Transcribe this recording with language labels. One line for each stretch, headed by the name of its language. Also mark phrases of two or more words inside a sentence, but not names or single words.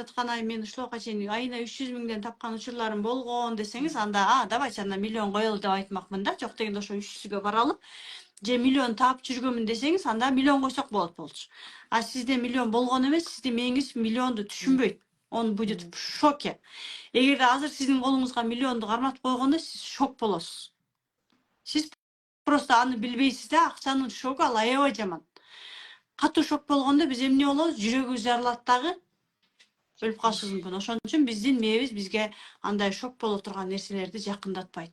Kyrgyz: жаткан ай мен ушлоого чейин айына 300 миңден тапкан учурларым болгон десеңиз, анда давайте анда миллион коелу деп айтмакмын да. Жок дегенде ошо 300гө баралы. Же миллион таап жүргөмүн десеңиз, анда миллион койсок болот болчу. А сизде миллион болгон эмес, сиздин мээңиз миллионду түшүнбөйт.
Russian: Он будет в шоке.
Kyrgyz: Эгерде азыр сиздин колуңузга миллионду карматып койгондо, сиз шок болосуз. Сиз просто аны билбейсиз да, акчанын шогу ал аябай жаман. Катуу шок болгондо биз эмне болобуз? Жүрөгүбүз жарылат дагы, өлүп калышыбыз мүмкүн. Ошон үчүн биздин мээбиз бизге андай шок боло турган нерселерди жакындатпайт.